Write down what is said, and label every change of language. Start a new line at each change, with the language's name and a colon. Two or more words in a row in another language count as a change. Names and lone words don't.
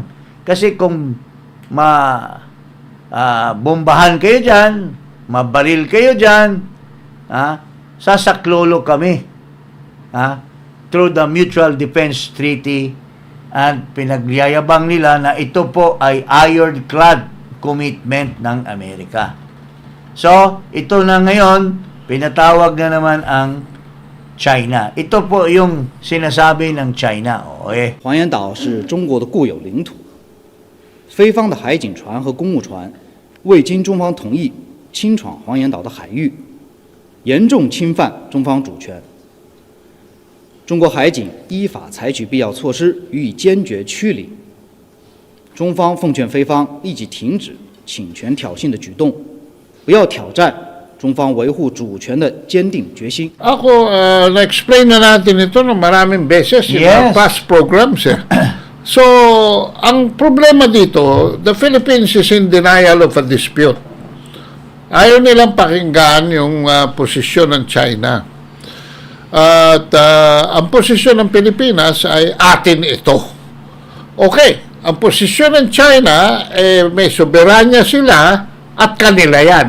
Filipino: Kasi kung bombahan kayo dyan, mabaril kayo dyan, sasaklolo kami
English: through the Mutual Defense Treaty,
Filipino: at pinagyayabang nila na ito po ay
English: ironclad commitment
Filipino: ng Amerika. So, ito na ngayon, pinatawag na naman ang China. Ito po yung sinasabi ng China.
Chinese: 黄岩岛是中国的固有领土，非方的海警船和公务船未经中方同意侵闯黄岩岛的海域，严重侵犯中方主权。中国海警依法采取必要措施予以坚决驱离。中方奉劝非方立即停止侵权挑衅的举动，不要挑战中方维护主权的坚定决心。
Filipino: Ako, na-explain na natin ito ng maraming beses
English: in our past programs.
Filipino: So, ang problema dito,
English: the Philippines is in denial of a dispute.
Filipino: Ayaw nilang pakinggan yung posisyon ng China. At ang posisyon ng Pilipinas ay atin ito. Okay, ang posisyon ng China, may soberanya sila at kanila yan.